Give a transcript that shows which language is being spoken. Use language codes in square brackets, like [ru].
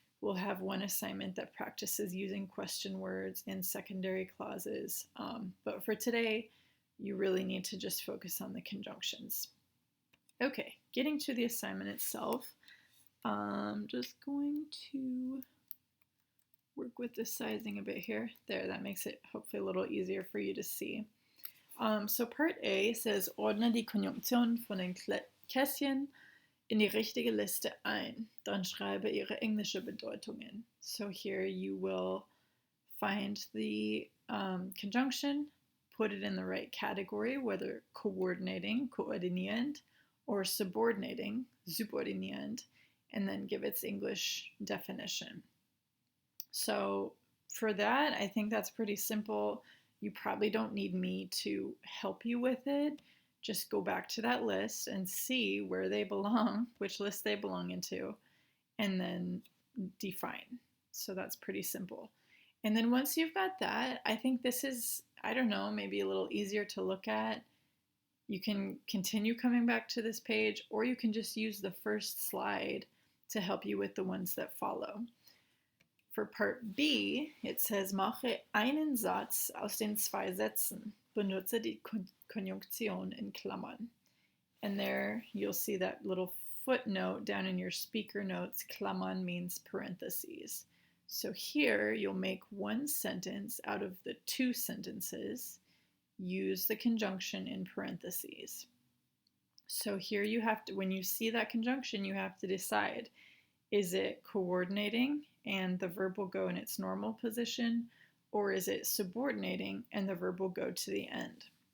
[en] We'll have one assignment that practices using question words in secondary clauses, but for today, you really need to just focus on the conjunctions. Okay, getting to the assignment itself, I'm just going to work with the sizing a bit here. There, that makes it hopefully a little easier for you to see. So part A says, [de] ordne die Konjunktionen von den Kästchen in die richtige Liste ein. Dann schreibe ihre englische Bedeutungen. [en] So here you will find the conjunction, put it in the right category, whether coordinating, koordinierend, or subordinating, subordinierend, and then give its English definition. So for that, I think that's pretty simple. You probably don't need me to help you with it. Just go back to that list and see where they belong, which list they belong into, and then define. So that's pretty simple. And then once you've got that, I think this is, I don't know, maybe a little easier to look at. You can continue coming back to this page, or you can just use the first slide to help you with the ones that follow. For part B, it says, [de] mache einen Satz aus den zwei Sätzen. Benutze die Konjunktion in Klammern. [en] And there you'll see that little footnote down in your speaker notes. Klammern means parentheses. So here you'll make one sentence out of the two sentences. Use the conjunction in parentheses. So here you have to, when you see that conjunction, you have to decide, is it coordinating and the verb will go in its normal position, or is it subordinating and the verb will go to the end?